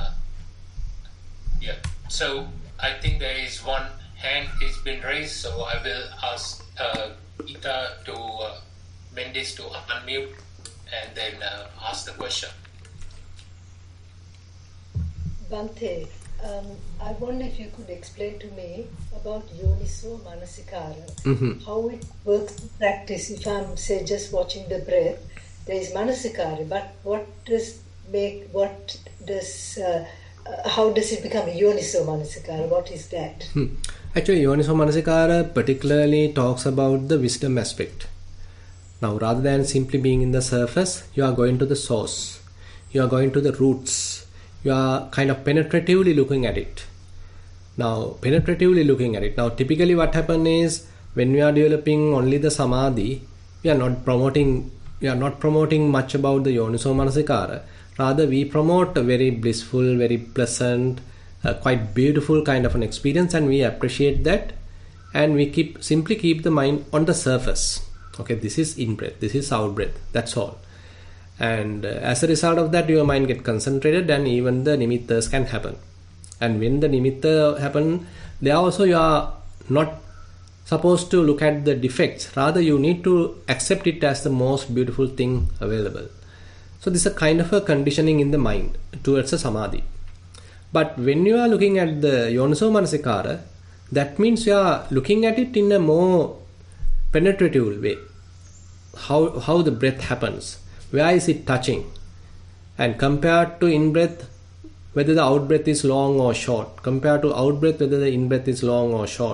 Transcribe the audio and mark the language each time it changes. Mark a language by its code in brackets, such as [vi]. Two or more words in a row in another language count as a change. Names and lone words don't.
[en] So I think there is one hand has been raised, so I will ask Ita to Mendis to unmute and then ask the question. Bhante, I wonder if you could explain to me about [pi] yoniso manasikara, [en] how it works in practice. If I'm, say, just watching the breath, there is manasikara, but how does it become a [pi] yoniso manasikara? [en] What is that? Actually, [pi] yoniso manasikara [en] particularly talks about the wisdom aspect. Now, rather than simply being in the surface, you are going to the source. You are going to the roots. You are kind of penetratively looking at it. Now, typically what happens is, when we are developing only the samadhi, we are not promoting much about the [pi] yoniso manasikara. [en] Rather, we promote a very blissful, very pleasant, quite beautiful kind of an experience, and we appreciate that, and we simply keep the mind on the surface. Okay, this is in breath, this is out breath, that's all. And as a result of that, your mind gets concentrated, and even the nimittas can happen. And when the nimitta happen, there also you are not supposed to look at the defects. Rather, you need to accept it as the most beautiful thing available. So this is a kind of a conditioning in the mind towards a samadhi. But when you are looking at the [pi] yoniso manasikara, [en] that means you are looking at it in a more penetrative way. How the breath happens, where is it touching, and compared to in breath, whether the out breath is long or short, compared to out breath whether the in breath is long or short.